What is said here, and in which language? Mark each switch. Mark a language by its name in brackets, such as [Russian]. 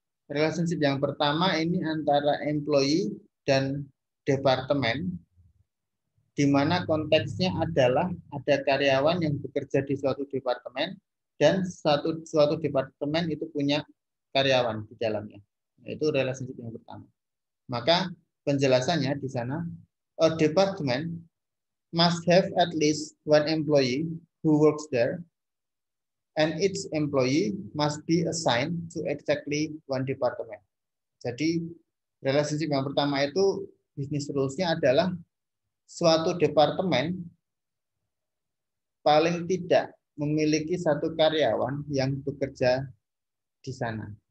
[Indonesian] Relationship yang pertama ini antara employee dan departemen, di mana konteksnya adalah ada karyawan yang bekerja di suatu departemen dan suatu departemen itu punya karyawan di dalamnya. Itu relationship yang pertama. Maka penjelasannya di sana, [English] a department must have at least one employee who works there, and each employee must be assigned to exactly one department. [Indonesian] Jadi relationship yang pertama itu business rules-nya adalah suatu departemen paling tidak memiliki satu karyawan yang bekerja di sana.